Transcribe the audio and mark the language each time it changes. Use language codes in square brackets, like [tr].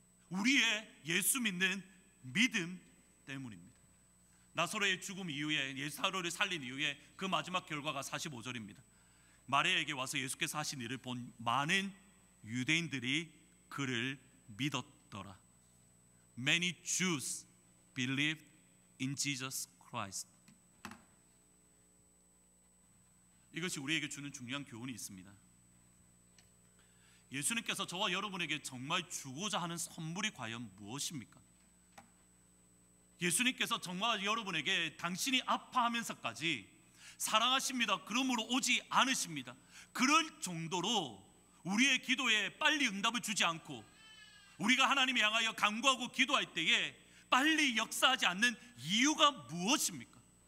[ko] 우리의 예수 믿는 믿음 때문입니다. 나사로의 죽음 이후에, 나사로를 살린 이후에 그 마지막 결과가 45절입니다. 마리아에게 와서 예수께서 하신 일을 본 많은 유대인들이 그를 믿었더라. [en] Many Jews believed in Jesus Christ. [ko] 이것이 우리에게 주는 중요한 교훈이 있습니다. 예수님께서 저와 여러분에게 정말 주고자 하는 선물이 과연 무엇입니까? 예수님께서 정말 여러분에게 당신이 아파하면서까지 사랑하십니다, 그러므로 오지 않으십니다, 그럴 정도로 우리의 기도에 빨리 응답을 주지 않고 우리가 하나님을 향하여 간구하고 기도할 때에 빨리 역사하지 않는 이유가 무엇입니까?